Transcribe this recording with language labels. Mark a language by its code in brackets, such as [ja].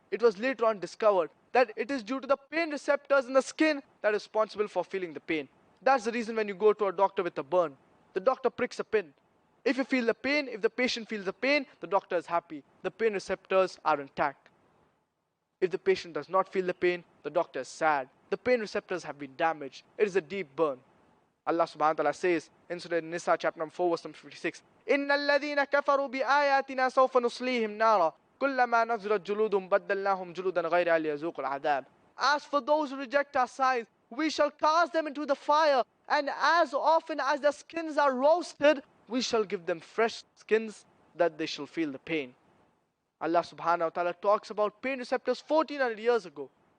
[en] It was later on discovered that it is due to the pain receptors in the skin that is responsible for feeling the pain. That's the reason when you go to a doctor with a burn, the doctor pricks a pin. If you feel the pain, if the patient feels the pain, the doctor is happy. The pain receptors are intact. If the patient does not feel the pain, the doctor is sad. The pain receptors have been damaged. It is a deep burn. Allah subhanahu wa ta'ala says in Surah Nisa chapter number 4 verse number 56, [ar] إِنَّ الَّذِينَ كَفَرُوا بِآيَاتِنَا سَوْفَ نُصْلِيهِمْ نَارًا كُلَّمَا نَضْجَتْ جُلُودُهُمْ بَدَّلْنَاهُمْ جُلُودًا غَيْرَهَا لِيَذُوقُوا الْعَذَابَ. [en] As for those who reject our signs, we shall cast them into the fire, and as often as their skins are roasted, we shall give them fresh skins that they shall feel the pain. Allah subhanahu wa ta'ala talks about pain receptors 1400 years ago.